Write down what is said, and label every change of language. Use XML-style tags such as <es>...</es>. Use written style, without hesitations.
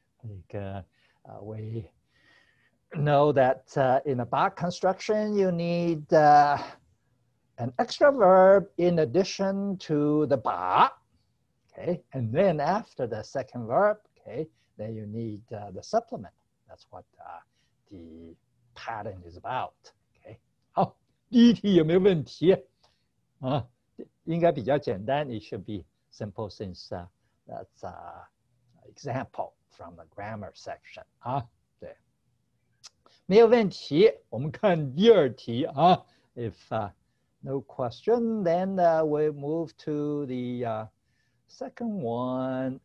<zh>那个</zh> <en>we know that in a bar construction you need an extra verb in addition to the bar, okay, and then after the second verb, okay, then you need the supplement. That's what the pattern is about, okay.</en> <zh>好，第一题有没有问题啊？应该比较简单。</zh> <en>It should be simple since that's an example from the grammar section</en> <zh>啊。对没有问题。我们看第二题啊。</zh> <en>If no question, then we move to the second one.</en>